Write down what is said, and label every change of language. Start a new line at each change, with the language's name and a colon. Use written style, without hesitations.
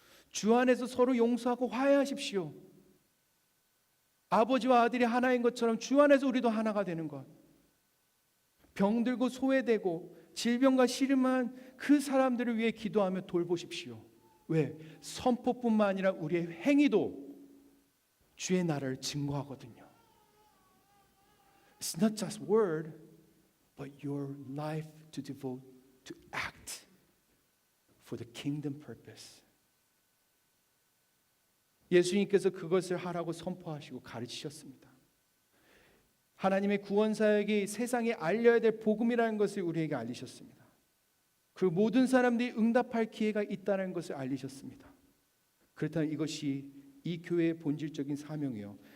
Korean: 주 안에서 서로 용서하고 화해하십시오. 아버지와 아들이 하나인 것처럼 주 안에서 우리도 하나가 되는 것. 병들고 소외되고 질병과 시름한 그 사람들을 위해 기도하며 돌보십시오. 왜? 선포뿐만 아니라 우리의 행위도 주의 나라를 증거하거든요.
English: It's not just word, but your life to devote to act for the kingdom purpose.
Korean: 예수님께서 그것을 하라고 선포하시고 가르치셨습니다. 하나님의 구원 사역이 세상에 알려야 될 복음이라는 것을 우리에게 알리셨습니다. 그리고 모든 사람들이 응답할 기회가 있다는 것을 알리셨습니다. 그렇다면 이것이 이 교회의 본질적인 사명이요.